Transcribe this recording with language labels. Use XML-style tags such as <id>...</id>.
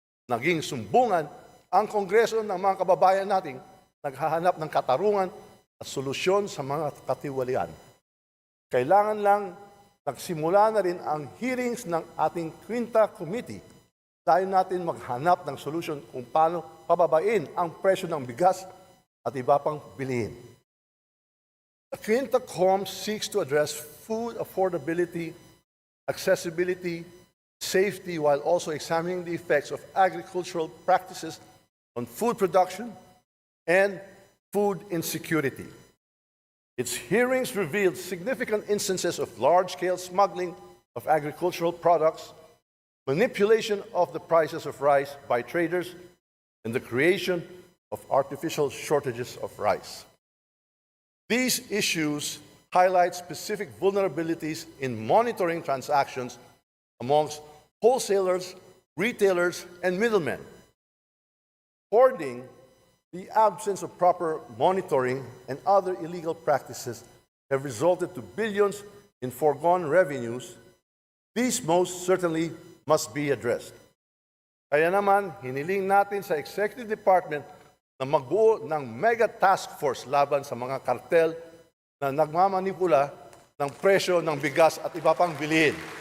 <tl>Naging sumbungan ang Kongreso ng mga kababayan nating naghahanap ng katarungan at solusyon sa mga katiwalian. Kailangan lang nagsimula na rin ang hearings ng ating Quinta Committee. Tayo natin maghanap ng solusyon kung paano pababain ang presyo ng bigas at iba pang bilihin.</tl> <en>The Quinta Com seeks to address food affordability, accessibility, safety, while also examining the effects of agricultural practices on food production and food insecurity. Its hearings revealed significant instances of large-scale smuggling of agricultural products, manipulation of the prices of rice by traders, and the creation of artificial shortages of rice. These issues highlight specific vulnerabilities in monitoring transactions amongst wholesalers, retailers, and middlemen. Hoarding, the absence of proper monitoring, and other illegal practices have resulted to billions in foregone revenues. These most certainly must be addressed.</en> <tl>Kaya naman, hiniling natin sa Executive Department na magbuo ng mega task force laban sa mga kartel na nagmamanipula ng presyo ng bigas at iba pang bilihin.</tl>